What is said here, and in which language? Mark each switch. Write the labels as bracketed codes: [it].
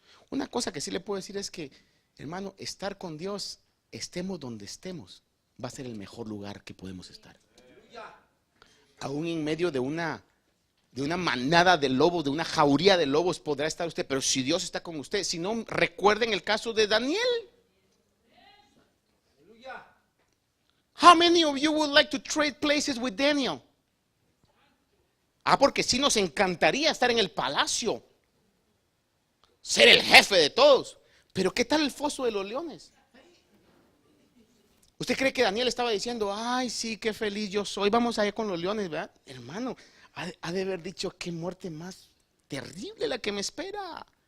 [es] Una cosa que sí le puedo decir es que, hermano, estar con Dios, estemos donde estemos, va a ser el mejor lugar que podemos estar. Aún en medio de una manada de lobos, de una jauría de lobos podrá estar usted, pero si Dios está con usted, si no, recuerden el caso de Daniel. [en] How many of you would like to trade places with Daniel? [es] Porque sí nos encantaría estar en el palacio, ser el jefe de todos. Pero ¿qué tal el foso de los leones? ¿Usted cree que Daniel estaba diciendo, ay, sí, qué feliz yo soy, vamos allá con los leones, ¿verdad? Hermano, ha de haber dicho, qué muerte más terrible la que me espera.